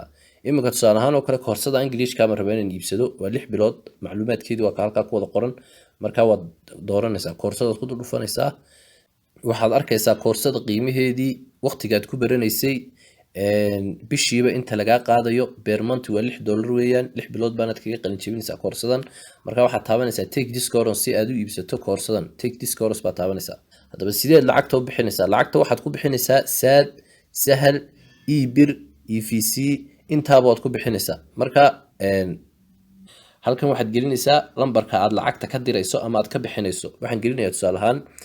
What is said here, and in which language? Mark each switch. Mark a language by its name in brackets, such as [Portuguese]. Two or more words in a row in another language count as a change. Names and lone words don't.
[Somali] imika tusaale ahaan oo kale koorsada English-ka ma rabaa inaan iibsado waa 6 bilood, macluumaadkeedu waa halkaa ku wada qoran. marka waad dooranaysaa koorsadaad ku dhufanaysaa. waxaad arkaysaa koorsada qiimaheedii, waqtigaad ku baranaysay, bishiiba inta lagaa qaadayo [English] beer month [Somali] waa $6 weeyaan 6 bilood baanaad kaga qalin jebinaysaa koorsadan marka waxaad taabanaysaa [English] take this course [Somali] si aad u iibsato koorsadan [English] take this course [Somali] baad taabanaysaa haddaba sideed lacagta u bixinaysaa lacagta waxaad ku bixinaysaa saad sahal ebir evc intaaba waad ku bixinaysaa marka halkan waxaad gelinaysaa lambarka aad lacagta ka dirayso ama aad ka bixinayso waxaan gelinayaa tusaale ahaan